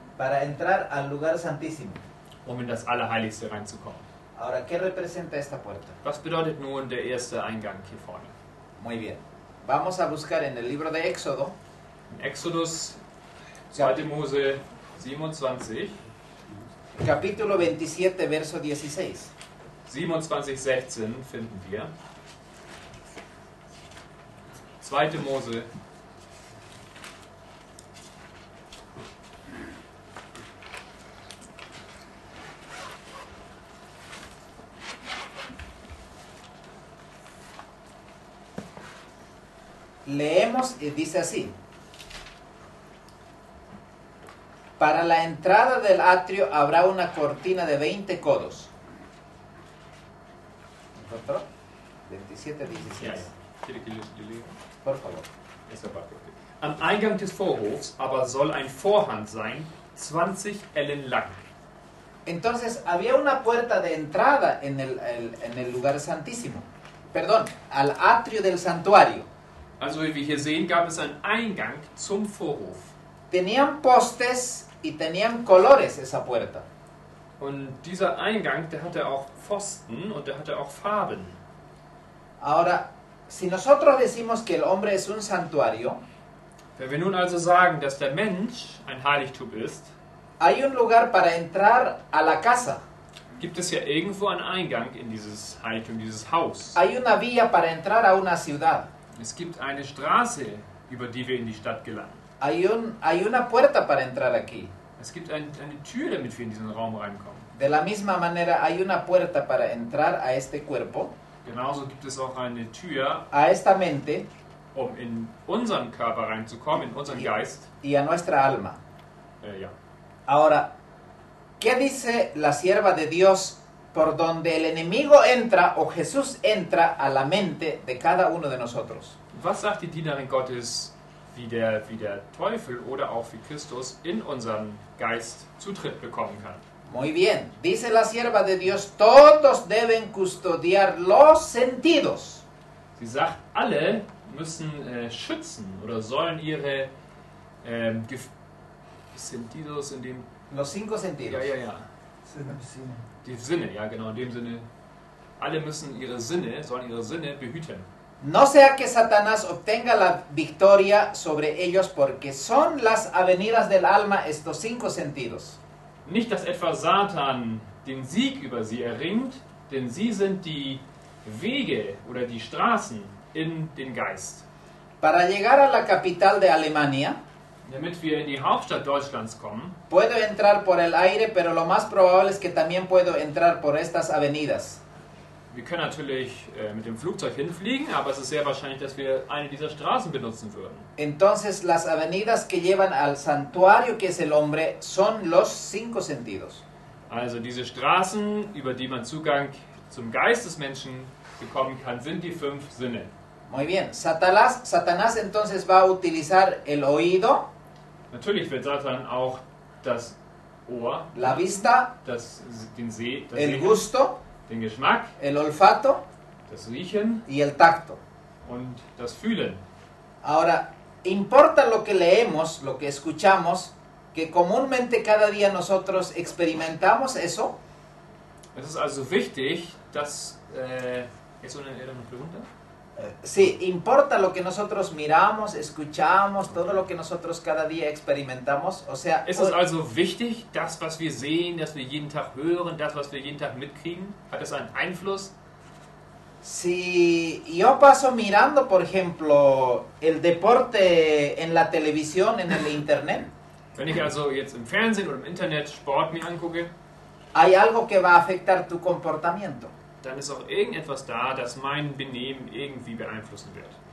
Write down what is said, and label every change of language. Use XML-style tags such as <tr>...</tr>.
<es>Para entrar al lugar santísimo.</es> <de>um in das Allerheiligste reinzukommen.</de> <es>Ahora, ¿qué representa esta puerta?</es> <de>Was bedeutet nun der erste Eingang hier vorne?</de> <es>Muy bien. Vamos a buscar en el libro de Éxodo,</es> <de>In Exodus 2. Mose 27,</de> <es>Capítulo 27, verso 16.</es> <de>27,16 finden wir. 2. Mose.</de> <es>Leemos y dice así. Para la entrada del atrio habrá una cortina de 20 codos. ¿Encontró? 27, 16.</es> <de>Ja, ja.</de> <es>Quiere que les lea? Por favor. Esta parte, okay.</es> <de>Am Eingang des Vorhofs aber soll ein Vorhang sein, 20 Ellen lang.</de> <es>Entonces había una puerta de entrada en el lugar santísimo. Perdón, al atrio del santuario.</es> <de>Also wie wir hier sehen, gab es einen Eingang zum Vorhof.</de> <es>Tenían postes y tenían colores esa puerta.</es> <de>Und dieser Eingang, der hatte auch Pfosten und der hatte auch Farben.</de> <es>Ahora, si nosotros decimos que el hombre es un santuario,</es> <de>Wenn wir nun also sagen, dass der Mensch ein Heiligtum ist,</de> <es>hay un lugar para entrar a la casa.</es> <de>gibt es ja irgendwo einen Eingang in dieses Heiligtum, dieses Haus.</de> <es>Hay una vía para entrar a una ciudad.</es> <de>Es gibt eine Straße, über die wir in die Stadt gelangen.</de> <es>Hay una puerta para entrar aquí.</es> <de>Es gibt eine Tür, damit wir in diesen Raum reinkommen.</de> <es>De la misma manera, hay una puerta para entrar a este cuerpo,</es> <de>Genauso gibt es auch eine Tür,</de> <es>a esta mente</es> <de>um in unseren Körper reinzukommen, in unseren Geist.</de> <es>y a nuestra alma.</es> <de>Ja.</de> <es>Ahora, ¿qué dice la sierva de Dios por donde el enemigo entra o Jesús entra a la mente de cada uno de nosotros?</es> <de>Was sagt die Dienerin Gottes, wie der Teufel oder auch wie Christus in unseren Geist Zutritt bekommen kann?</de> <es>Muy bien, dice la sierva de Dios, todos deben custodiar los sentidos.</es> <de>Sie sagt, alle müssen schützen oder sollen ihre Sentidos in dem...</de> <es>Los 5 sentidos.</es> <de>Ja. Sind im Sinne. Die Sinne, ja genau, in dem Sinne. Alle müssen sollen ihre Sinne behüten.</de> <es>No sea que Satanás obtenga la victoria sobre ellos porque son las avenidas del alma estos 5 sentidos.</es> <de>Nicht, dass etwa Satan den Sieg über sie erringt, denn sie sind die Wege oder die Straßen in den Geist.</de> <es>Para llegar a la capital de Alemania,</es> <de>Damit wir in die Hauptstadt Deutschlands kommen,</de> <es>puedo entrar por el aire, pero lo más probable es que también puedo entrar por estas avenidas.</es> <de>wir können natürlich mit dem Flugzeug hinfliegen, aber es ist sehr wahrscheinlich, dass wir eine dieser Straßen benutzen würden.</de> <es>Entonces, las avenidas que llevan al santuario que es el hombre son los 5 sentidos.</es> <de>Also diese Straßen, über die man Zugang zum Geist des Menschen bekommen kann, sind die 5 Sinne.</de> <es>Muy bien, Satanás entonces va a utilizar el oído,</es> <de>Natürlich wird Satan auch das Ohr,</de> <es>la vista,</es> <de>den</de> <es>el</es> <de>Sehen,</de> <es>gusto,</es> <de>den Geschmack,</de> <es>el olfato</es> <de>das Riechen</de> <es>y el tacto.</es> <de>und das Fühlen.</de> <es>Ahora, importa lo que leemos, lo que escuchamos, que comúnmente cada día nosotros experimentamos eso.</es> <de>Es ist also wichtig, dass...</de> <es>¿Eso era una pregunta? Sí, importa lo que nosotros miramos, escuchamos, todo lo que nosotros cada día experimentamos. O sea,</es> <de>Es ist also wichtig, das, was wir sehen, das wir jeden Tag hören, das, was wir jeden Tag mitkriegen, hat es einen Einfluss?</de> <es>si yo paso mirando, por ejemplo, el deporte en la televisión, en el internet,</es> <de>Wenn ich also jetzt im Fernsehen oder im Internet Sport mir angucke,</de> <es>hay algo que va a afectar tu comportamiento.</es> <de>dann ist auch irgendetwas da, das mein Benehmen irgendwie beeinflussen wird.</de>